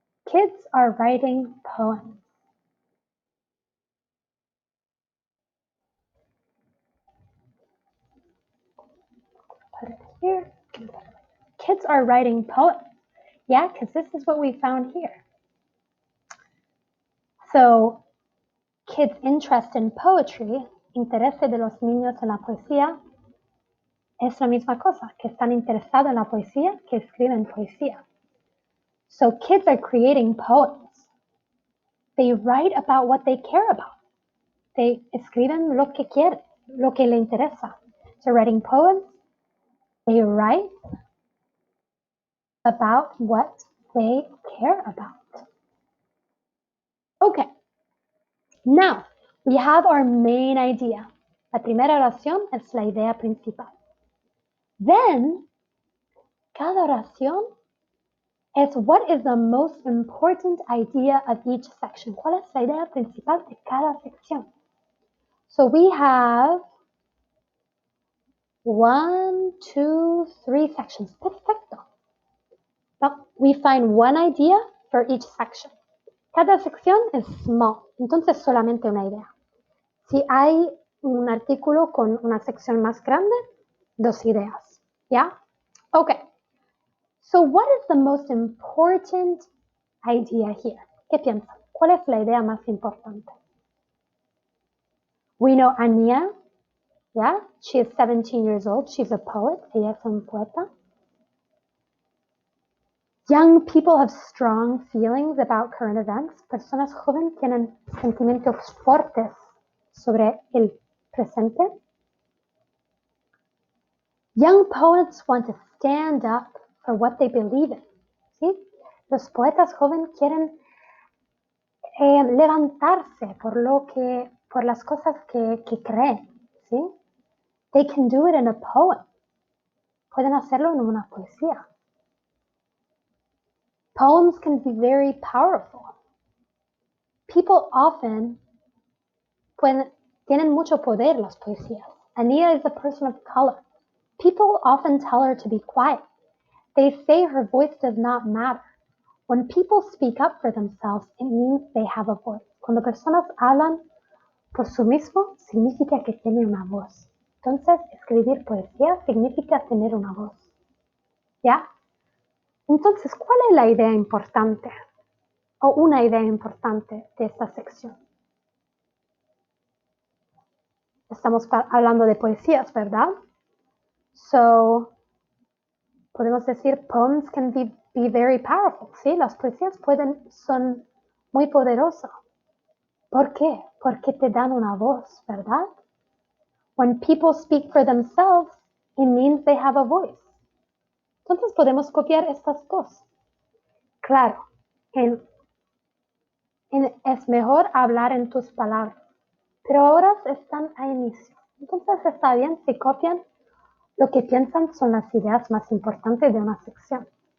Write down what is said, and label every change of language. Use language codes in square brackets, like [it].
[en] Kids are writing poems. Put it here. Kids are writing poems. Yeah, because this is what we found here. So, kids' interest in poetry, [es] interés de los niños en la poesía, es la misma cosa, que están interesados en la poesía, que escriben poesía. [en] So kids are creating poems. They write about what they care about. They [es] escriben lo que quieren, lo que le interesa. [en] So writing poems, they write about what they care about. Okay, now we have our main idea. [es] La primera oración es la idea principal. [en] Then, [es] cada oración [en] is what is the most important idea of each section. [es] ¿Cuál es la idea principal de cada sección? [en] So we have 1, 2, 3 sections. Perfecto. Now we find one idea for each section. [es] Cada sección es small, entonces solamente una idea. Si hay un artículo con una sección más grande, 2 ideas. ¿Ya? Okay. [en] So what is the most important idea here? [es] ¿Qué piensan? ¿Cuál es la idea más importante? [en] We know Ania, yeah, she is 17 years old. She's a poet. [es] Ella es un poeta. [en] Young people have strong feelings about current events. [es] Personas jóvenes tienen sentimientos fuertes sobre el presente. [en] Young poets want to stand up for what they believe in. ¿Sí? [es] Los poetas jóvenes quieren levantarse por las cosas que creen. ¿Sí? [en] They can do it in a poem. [es] Pueden hacerlo en una poesía. [en] Poems can be very powerful. People often [es] tienen mucho poder las poesías. [en] Ania is a person of color. People often tell her to be quiet. They say her voice does not matter. When people speak up for themselves, it means they have a voice. [es] Cuando personas hablan por sí mismo, significa que tienen una voz. Entonces, escribir poesía significa tener una voz. ¿Ya? Entonces, ¿cuál es la idea importante? O una idea importante de esta sección. Estamos hablando de poesías, ¿verdad? So, podemos decir, [en] poems can be very powerful, [es] ¿sí? Las poesías son muy poderosas. ¿Por qué? Porque te dan una voz, ¿verdad? [en] When people speak for themselves, it means they have a voice. [es] Entonces podemos copiar estas dos. Claro, es mejor hablar en tus palabras, pero ahora están a inicio. Entonces está bien si copian lo que piensan son las ideas más importantes de una sección.